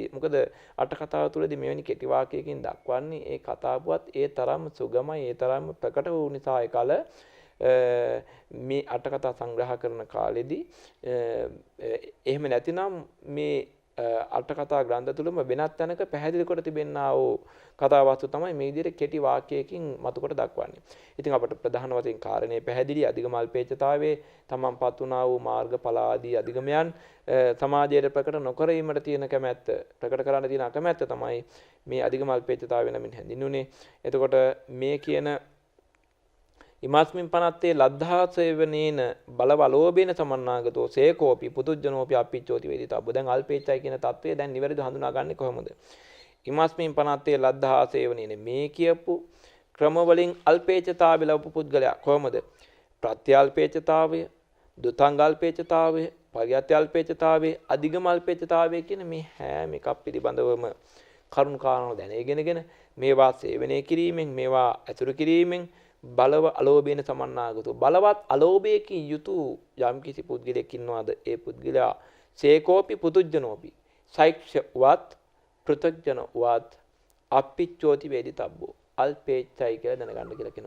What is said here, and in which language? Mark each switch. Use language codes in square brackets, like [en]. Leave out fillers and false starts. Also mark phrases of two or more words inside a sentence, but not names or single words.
[si] මොකද අට කතාව තුළදී මෙවැනි කෙටි වාක්‍යයකින් දක්වන්නේ ඒ කතාවුවත් ඒ තරම් සුගමයි, ඒ තරම් ප්‍රකට වූ නිසා එකල මේ අට කතා සංග්‍රහ කරන කාලෙදී එහෙම නැතිනම් මේ අට කතා ග්‍රන්ථ තුලම වෙනත් තැනක පැහැදිලි කොට තිබෙනා වූ කතාවස්තු තමයි මේ විදිහට කෙටි වාක්‍යයකින් මතු කොට දක්වන්නේ. ඉතින් අපට ප්‍රධාන වශයෙන් කාරණේ පැහැදිලි අධිගම අල්පේච්ඡතාවයේ තමන්පත් වුණා වූ මාර්ගඵල ආදී අධිගමයන් සමාජයට ප්‍රකට නොකරීමට තියෙන කැමැත්ත, ප්‍රකට කරන්න තියෙන අකමැත්ත තමයි මේ අධිගම අල්පේච්ඡතාවය නමින් හැඳින්වුනේ. [pi] එතකොට මේ කියන ඉමස්මින් පනත්තේ ලද්ධාසේවනේන බලවලෝබේන සමන්නාගතෝ සේකෝපි පුතුජනෝපි අපිච්චෝති වේදිතබ්බ. [si] දැන් අල්පේච්ඡයි කියන தત્ත්වය දැන් නිවැරදිව හඳුනාගන්නේ කොහොමද? [pi] ඉමස්මින් පනත්තේ ලද්ධාසේවනේන [si] මේ කියපු ක්‍රම වලින් අල්පේච්ඡතාවය ලැබපු පුද්ගලයා කොහොමද? ප්‍රත්‍යල්පේච්ඡතාවය, දුතංගල්පේච්ඡතාවය, පරියත්‍යල්පේච්ඡතාවය, අධිගමල්පේච්ඡතාවය කියන මේ හැම එකක් පිළිබඳවම කරුණු කාරණා දැනගෙනගෙන මේවා සේවනය කිරීමෙන්, මේවා ඇසුරු කිරීමෙන් බලව අලෝභයෙන් සමන්නාගතු බලවත් අලෝභයකින් යුතු යම් කිසි පුද්ගලයෙක් ඉන්නවාද ඒ පුද්ගලයා [pi] සේකෝපි පුතුජනෝපි [si] සෛක්ෂවත් පෘථග්ජනවත් [pi] අපිච්චෝති වේදිතබ්බෝ [si] අල්පේච්ඡයි කියලා දැනගන්න කියලා කියනවා.